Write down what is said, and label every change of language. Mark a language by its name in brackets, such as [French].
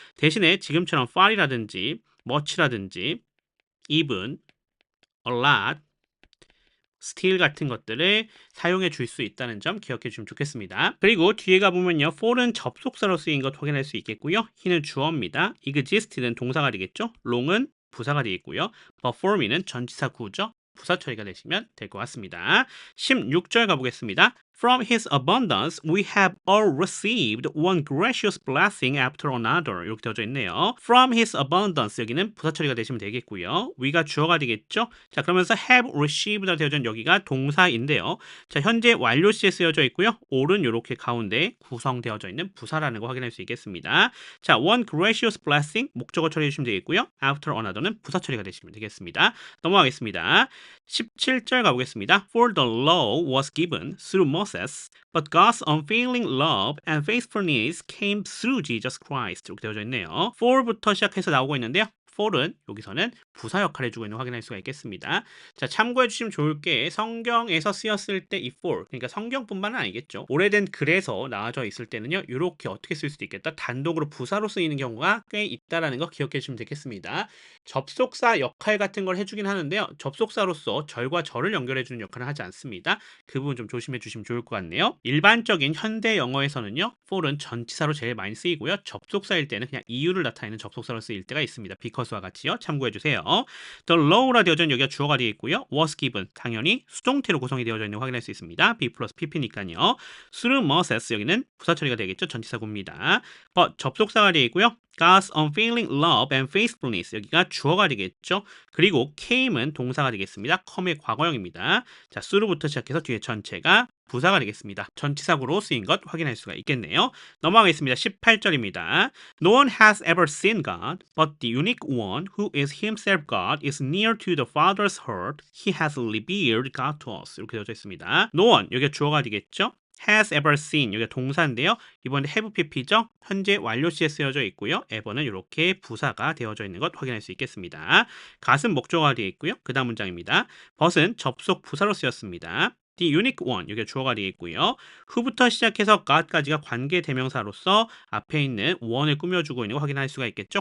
[Korean] 대신에 지금처럼 far이라든지 much라든지 even, a lot, still 같은 것들을 사용해 줄 수 있다는 점 기억해 주시면 좋겠습니다. 그리고 뒤에 가보면요. for는 접속사로 쓰인 것 확인할 수 있겠고요. he는 주어입니다. exist는 동사가 되겠죠. long은 부사가 되겠고요. perform me는 전치사 구죠. 부사 처리가 되시면 될 것 같습니다. 16절 가보겠습니다. [English] From his abundance, we have all received one gracious blessing after another. [Korean] 이렇게 되어져 있네요. From his abundance 여기는 부사 처리가 되시면 되겠고요. we가 주어가 되겠죠. 자, 그러면서 have received가 되어져 있는 여기가 동사인데요. 자, 현재 완료 시에 쓰여져 있고요. all은 이렇게 가운데 구성되어져 있는 부사라는 거 확인할 수 있겠습니다. 자, one gracious blessing 목적어 처리해 주시면 되겠고요. after another는 부사 처리가 되시면 되겠습니다. 넘어가겠습니다. 17절 가보겠습니다. [English] For the law was given through Moses, but God's unfailing love and faithfulness came through Jesus Christ. [Korean] 이렇게 되어져 있네요. for부터 시작해서 나오고 있는데요. for은 여기서는 부사 역할을 해주고 있는 거 확인할 수가 있겠습니다. 자, 참고해 주시면 좋을 게 성경에서 쓰였을 때 이 for, 그러니까 성경뿐만은 아니겠죠. 오래된 글에서 나와져 있을 때는요. 이렇게 어떻게 쓸 수도 있겠다. 단독으로 부사로 쓰이는 경우가 꽤 있다라는 거 기억해 주시면 되겠습니다. 접속사 역할 같은 걸 해주긴 하는데요. 접속사로서 절과 절을 연결해 주는 역할을 하지 않습니다. 그 부분 좀 조심해 주시면 좋을 것 같네요. 일반적인 현대 영어에서는요. for는 전치사로 제일 많이 쓰이고요. 접속사일 때는 그냥 이유를 나타내는 접속사로 쓰일 때가 있습니다. because와 같이요. 참고해 주세요. The law라 되어져 있는 여기가 주어가 되어 있고요. was given 당연히 수동태로 구성이 되어져 있는 거 확인할 수 있습니다. be 플러스 pp니까요. through Moses 여기는 부사 처리가 되겠죠. 전치사구입니다. but 접속사가 되어 있고요. [English] God's unfailing love and faithfulness [Korean] 여기가 주어가 되겠죠. 그리고 came은 동사가 되겠습니다. come의 과거형입니다. 자, through부터 시작해서 뒤에 전체가 부사가 되겠습니다. 전치사구로 쓰인 것 확인할 수가 있겠네요. 넘어가겠습니다. 18절입니다. [English] No one has ever seen God, but the unique one who is himself God is near to the Father's heart. He has revealed God to us. [Korean] 이렇게 되어져 있습니다. No one 여기가 주어가 되겠죠. has ever seen 여기가 동사인데요. 이번에 have pp죠. 현재 완료 시에 쓰여져 있고요. ever는 이렇게 부사가 되어져 있는 것 확인할 수 있겠습니다. god은 목적어가 되어 있고요. 그 다음 문장입니다. but은 접속 부사로 쓰였습니다. The unique one 여기가 주어가 되어 있고요. who부터 시작해서 god까지가 관계 대명사로서 앞에 있는 one을 꾸며주고 있는 거 확인할 수가 있겠죠.